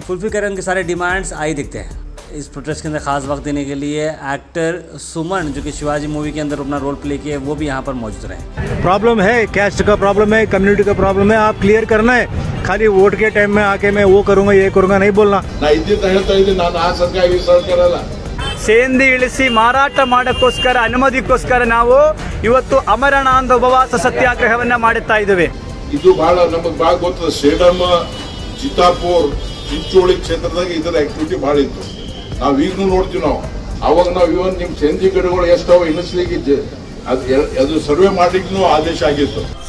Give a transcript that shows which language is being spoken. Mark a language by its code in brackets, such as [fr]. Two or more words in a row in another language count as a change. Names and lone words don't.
[hi] फुलफिल करें उनके सारे डिमांड्स। आई दिखते हैं इस प्रोटेस्ट के अंदर खास वक्त देने के लिए एक्टर सुमन जो कि शिवाजी मूवी के अंदर अपना [en] role play [hi] किए, वो भी यहाँ पर मौजूद रहे। प्रॉब्लम है, कैस्ट का प्रॉब्लम है, कम्युनिटी का प्रॉब्लम है, आप क्लियर करना है। खाली वोट के टाइम में आके मैं वो करूँगा ये करूँगा नहीं बोलना। [kn] ಸೇಂದಿ ಇಳಿಸಿ ಮಾರಾಟ ಮಾಡೋಕ್ಕೋಸ್ಕರ ಅನುಮತಿಗೋಸ್ಕರ ನಾವು ಇವತ್ತು ಅಮರನಾಥ ಉಪವಾಸ ಸತ್ಯಾಗ್ರಹವನ್ನ ಮಾಡುತ್ತಾ ಇದ್ದೇವೆ. ಇದು ಬಹಳ ನಮಗೆ ಬಹಳ ಗೊತ್ತದ. ಸೇಡಂ, ಚಿತ್ತಾಪುರ್, ಚಿಂಚೋಳಿ ಕ್ಷೇತ್ರದಾಗ ಇದರ ಆಕ್ಟಿವಿಟಿ ಬಹಳ ಇತ್ತು. ನಾವು ಈಗಲೂ ನೋಡ್ತೀವಿ. ಅವಾಗ ನಾವು ಇವನ್ ನಿಮ್ಮ ಸೇಂದಿ ಗಿಡಗಳು ಎಷ್ಟವ ಇಳಿಸ್ಲಿಕ್ಕೆ ಅದು ಸರ್ವೆ ಮಾಡ್ಲಿಕ್ಕೂ ಆದೇಶ ಆಗಿತ್ತು.